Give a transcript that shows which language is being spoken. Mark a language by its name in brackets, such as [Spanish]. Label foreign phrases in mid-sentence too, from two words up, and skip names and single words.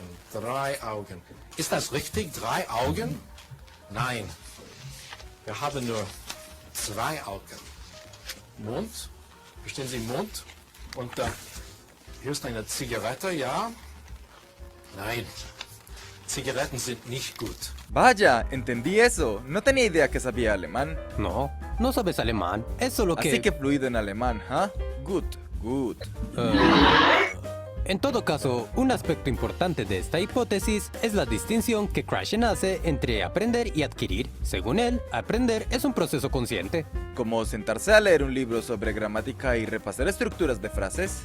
[German] 3 Augen. Ist das richtig? 3 Augen? Nein. Wir haben nur 2 Augen. Mund. Verstehen Sie Mund? Und hier ist eine Zigarette, ja? Nein. Zigaretten sind nicht gut. [Spanish] Vaya, entendí eso. No tenía idea que sabía alemán. No, no sabes alemán. Es solo que... Así que fluido en alemán, ¿ah? [English] Good, good. [Spanish] En todo caso, un aspecto importante de esta hipótesis es la distinción que Krashen hace entre aprender y adquirir. Según él, aprender es un proceso consciente. ¿Como sentarse a leer un libro sobre gramática y repasar estructuras de frases?